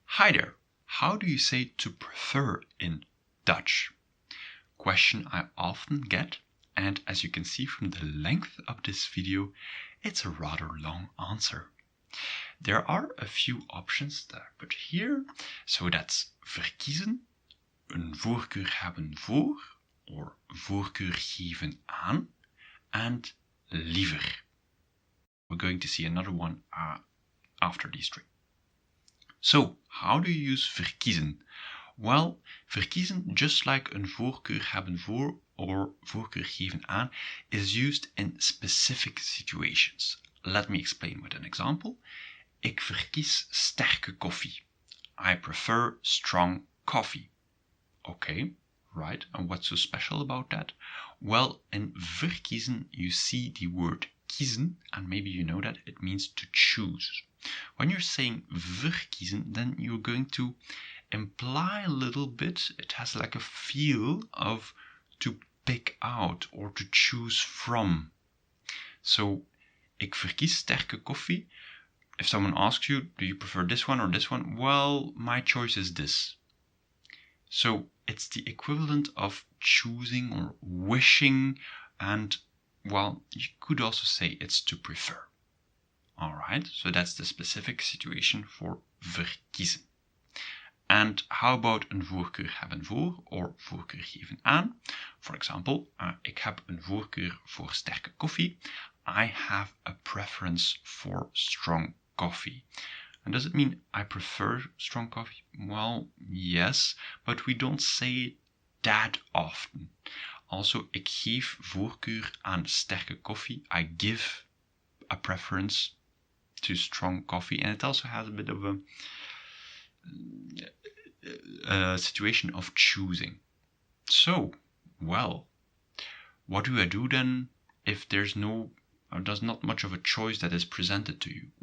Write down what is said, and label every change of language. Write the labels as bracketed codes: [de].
[en] Hi there, how do you say to prefer in Dutch? Question I often get, and as you can see from the length of this video, it's a rather long answer. There are a few options that I put here, so that's verkiezen, [nl] een voorkeur hebben voor, [en] or [nl] voorkeur geven aan, [en] and liever. We're going to see another one after these three. So, how do you use verkiezen? Well, verkiezen, just like [nl] een voorkeur hebben voor [en] or [nl] voorkeur geven aan, [en] is used in specific situations. Let me explain with an example. [nl] Ik verkies sterke koffie. [en] I prefer strong coffee. Okay, right, and what's so special about that? Well, in verkiezen you see the word kiezen, and maybe you know that it means to choose. When you're saying verkiezen, then you're going to imply a little bit, it has like a feel of to pick out or to choose from. So, [nl] ik verkies sterke koffie. [en] If someone asks you, do you prefer this one or this one? Well, my choice is this. So, it's the equivalent of choosing or wishing, and, well, you could also say it's to prefer. Alright, so that's the specific situation for verkiezen. And how about [nl] een voorkeur hebben voor [en] or [nl] voorkeur geven aan? [en] For example, [nl] ik heb een voorkeur voor sterke koffie. [en] I have a preference for strong coffee. And does it mean I prefer strong coffee? Well, yes, but we don't say it that often. Also, [nl] ik geef voorkeur aan sterke koffie. [en] I give a preference to strong coffee, and it also has a bit of a situation of choosing. So, well, what do I do then if there's not much of a choice that is presented to you?